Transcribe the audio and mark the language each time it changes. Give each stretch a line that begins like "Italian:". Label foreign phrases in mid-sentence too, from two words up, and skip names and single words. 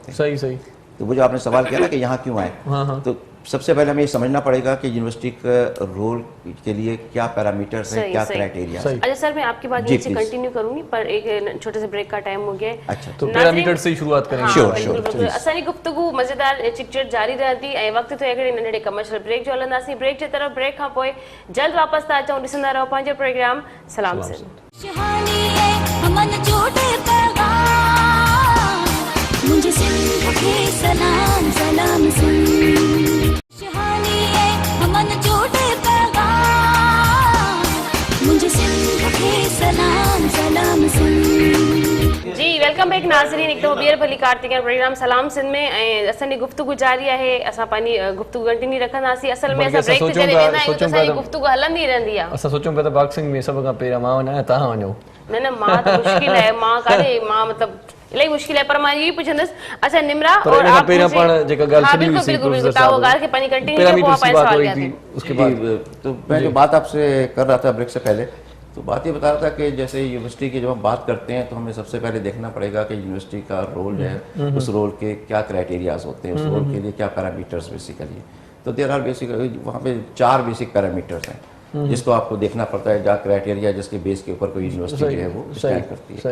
Hindi: सही तो वो जो आपने सवाल किया ना कि यहाँ क्यों आए तो सबसे पहले हमें ये समझना पड़ेगा कि यूनिवर्सिटी का रोल के लिए क्या पैरामीटर्स हैं, सही, क्या सही। क्राइटेरिया सही। अच्छा सर, मैं आपकी बात जी, यहीं से please। कंटिन्यू करूंगी, पर एक छोटे से ब्रेक का टाइम हो गया है। अच्छा, तो नाज़रीन- पैरामीटर से ही शुरुआत करेंगे। हाँ, Sure, बिल्कुल, sure, बिल्कुल। please।
Sindhi: असांजी गुफ्तगू मज़ेदार चिकचिक जारी रहंदी ऐं वक़्तु थियो हिकिड़े नंढड़े कमर्शियल ब्रेक जो हलंदासीं। ब्रेक जे तरफ़ ब्रेक खां पोइ जल्द वापसि था अचूं। ॾिसंदा रहो पंहिंजो प्रोग्राम सलाम सिंध।
Hindi: शहानी है हमन जोड़े पैगाम मुझे सिंध के सलाम सलाम सिंध। शहानी है हमन जोड़े पैगाम मुझे सिंध के सलाम सलाम सिंध।
Sindhi: जी वेलकम बैक नाज़रीन, हिकु दफ़ो ॿीहर भली कार्तिकेयन प्रोग्राम सलाम सिंध में ऐं असांजी गुफ्तगू जारी आहे। असां पंहिंजी गुफ्तगू कंटिन्यू रखंदासीं। असल में बल्कि असां असां ब्रेक ते सोचूं जॾहिं था- वेंदा आहियूं त सोचूं असांजी पिया त- गुफ्तगू हलंदी रहंदी आहे। असां सोचूं पिया त बॉक्सिंग में सभ खां पहिरियां मां वञा तव्हां वञो। न न मां त मुश्किल आहे, मां काॾे, मां मतिलबु इलाही मुश्किल आहे, पर मां इहो ई पुछंदसि। अच्छा निमरा पर
Hindi: और
Sindhi: इन खां
Hindi: आप
Sindhi: पहिरियां
Hindi: मुझे-
Sindhi: पाण जेका ॻाल्हि
Hindi: हाँ,
Sindhi: छॾी हुई
Hindi: बिल्कुल,
Sindhi: सी
Hindi: बिल्कुल,
Sindhi: प्रोफेसर
Hindi: बिल्कुल,
Sindhi: तव्हां साहब, उहा ॻाल्हि खे पंहिंजी कंटिन्यू पैरामीटर्स कयो,
Hindi: की
Sindhi: पंहिंजा
Hindi: बात हो
Sindhi: सवाल
Hindi: रही
Sindhi: कया
Hindi: थी,
Sindhi: थी।
Hindi: उसके बाद तो मैं जो बात आपसे कर रहा था ब्रेक से पहले, तो बात ये बता रहा था कि जैसे यूनिवर्सिटी की जब हम बात करते हैं तो हमें सबसे पहले देखना पड़ेगा कि यूनिवर्सिटी का रोल है, उस रोल के क्या क्राइटेरियाज होते हैं, उस रोल के लिए क्या पैरामीटर्स बेसिकली। तो
English: there are basically
Hindi: वहाँ पे 4 बेसिक पैरामीटर्स हैं जिसको आपको देखना पड़ता है, जहाँ क्राइटेरिया जिसके बेस के ऊपर कोई यूनिवर्सिटी जो है वो स्टैंड करती है।